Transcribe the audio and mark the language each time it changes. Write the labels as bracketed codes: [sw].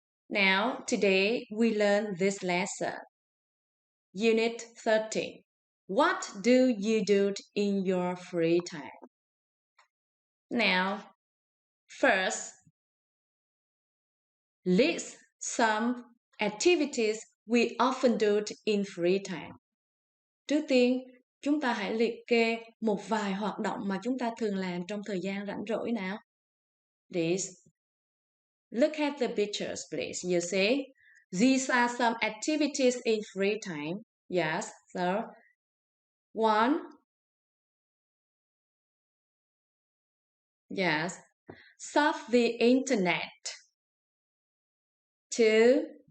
[en] Now, today we learn this lesson. Unit 13. What do you do in your free time? Now, first, list some activities we often do in free time. [vi] Trước tiên, chúng ta hãy liệt kê một vài hoạt động mà chúng ta thường làm trong thời gian rảnh rỗi nào. [en] Please, look at the pictures, please. You see, these are some activities in free time. Yes, so 1. Yes, surf the internet. 2.